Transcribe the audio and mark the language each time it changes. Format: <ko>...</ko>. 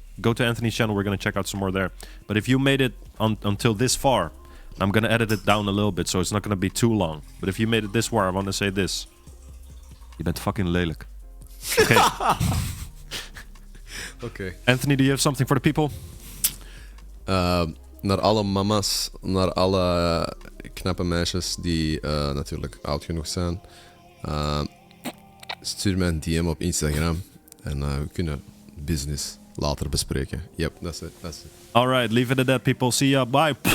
<en>Go to Anthony's channel. We're gonna check out some more there. But if you made it until this far, I'm gonna edit it down a little bit, so it's not gonna be too long. But if you made it this far, I want to say this:</en> <nl>je bent fucking lelijk.</nl> <en>Okay. Okay. Anthony, do you have something for the people?</en> <nl>Naar alle mama's, naar alle knappe meisjes die natuurlijk oud genoeg zijn. Stuur mij een DM op Instagram en we kunnen business later bespreken.</nl> <en>Yep, that's it. All right, leave it at that, people. See ya. Bye.</en>